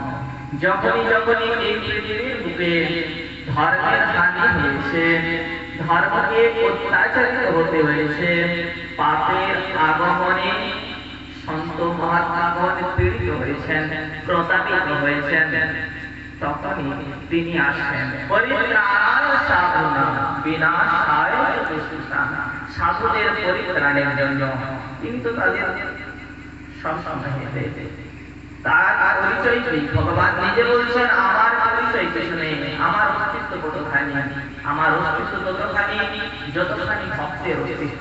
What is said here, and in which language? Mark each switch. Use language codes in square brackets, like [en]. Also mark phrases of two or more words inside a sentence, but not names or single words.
[bn] যখনই যখনই এই পৃথিবীর বুকে ধর্মের হানি হয়েছে, ধর্মকে অত্যাচারিত হতে হয়েছে, পাপের আগমনে সন্ত মহাত্মাগণ পীড়িত হয়েছেন, প্রতাপিত হয়েছেন, তখনই তিনি আসেন [sa] পরিত্রাণায় সাধুনাম বিনাশায় দুষ্কৃতাম, [bn] সাধুদের পরিত্রাণের জন্য। কিন্তু তাদের সবসময় তার পরিচয় কি? ভগবান নিজে বলছেন আমার পরিচয় কিছু নেই, আমার অস্তিত্ব কতখানি, আমার অস্তিত্ব ততখানি যতখানি ভক্তের অস্তিত্ব।